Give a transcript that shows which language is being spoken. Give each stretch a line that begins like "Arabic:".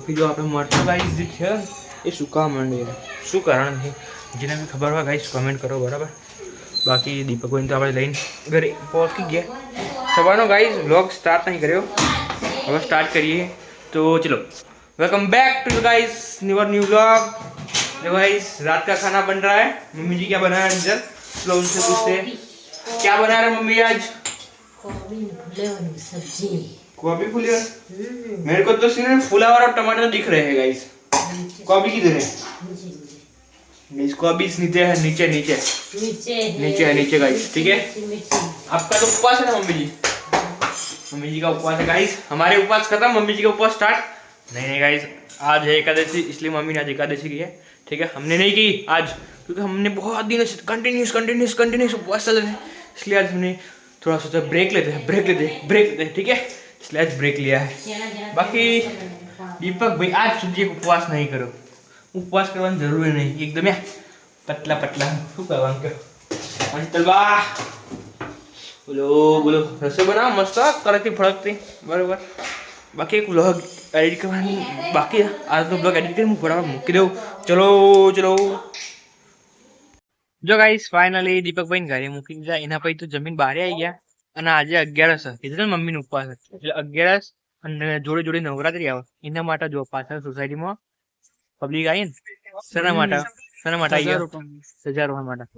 Gujarati: બાકી જો આપણે મરચું ગાઈસ જે છે એ સુકાવા માંડે. શું કારણ છે જેને બી ખબર હોય ગાઈસ કમેન્ટ કરો, બરાબર. બાકી દીપકભાઈને તો આપણે લઈને ઘરે પહોંચી ગયા. સવારનો ગાઈસ વ્લોગ સ્ટાર્ટ નહીં કર્યો, હવે સ્ટાર્ટ કરીએ.
Hindi: तो चलो
English: Welcome back to guys new vlog.
Hindi: देखो गाइस रात का खाना बन रहा है. मम्मी जी क्या बनाया है? चल चलो उनसे पूछते हैं क्या बना रहे मम्मी आज. सब्जी गोभी फुलिया. मेरे को तो सिर्फ फुलावर और टमाटर दिख रहे हैं गाइस. गोभी किधर है? इसको अभी नीचे है, नीचे नीचे नीचे है नीचे गाइस. ठीक है, आपका तो उपवास है ना मम्मी जी? मम्मी जी का उपवास है गाइस. हमारे उपवास खत्म, मम्मी जी का उपवास स्टार्ट. नहीं गाइस, आज है एकादशी, इसलिए मम्मी ने आज एकादशी की है. ठीक है, हमने नहीं की आज क्योंकि हमने बहुत दिनों से कंटिन्यूस उपवास चल रहे हैं. इसलिए आज हमने थोड़ा सोचा ब्रेक लेते हैं. ठीक है, इसलिए आज ब्रेक लिया है. बाकी दीपक भाई आज
Gujarati: સુધી
Hindi: उपवास नहीं करो. उपवास करवाना जरूरी नहीं, एकदम पतला पतला
Gujarati: શું કરવાનું કે અંતલબા બોલો બોલો. રસોઈ બનાવો મસ્ત કડકથી ફળકતી, બરાબર. બાકી એક વ્લોગ એડિટ કરવાની બાકી. આજનો વ્લોગ એડિટ કરી હું બરાબર મૂકી દઉં. ચલો ચલો. જો ગાઈસ ફાઇનલી દીપકભાઈને ઘરે મૂકી દીધા. એના પછી તો જમીન બહાર આવી ગયા. અને આજે 11 કીધું ને મમ્મીનો ઉપવાસ એટલે 11 અને જોડે જોડે નવરાત્રી આવે એના માટે જો પાછળ સોસાયટીમાં પબ્લિક આવી ને શેના માટે આવી ગયા? ધજા રોપણ માટે.